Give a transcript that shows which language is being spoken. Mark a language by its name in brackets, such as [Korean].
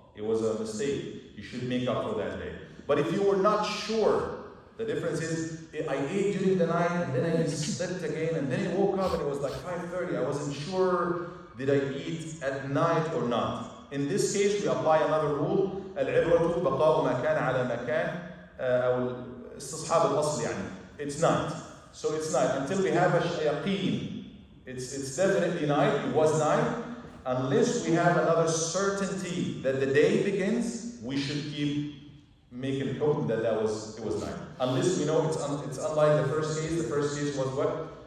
[English] It was a mistake. You should make up for that day. But if you were not sure, the difference is I ate during the night and then I slept again and then I woke up and it was like 5:30. I wasn't sure did I eat at night or not. In this case, we apply another rule. [Arabic] العبرة بقاء ما كان على ما كان أو استصحاب الأصل يعني. [English] It's night. So it's night until we have a yaqeen. It's definitely night. It was night. Unless we have another certainty that the day begins, we should keep making it hope that it was night. Unless we know it's unlike the first case. The first case was what?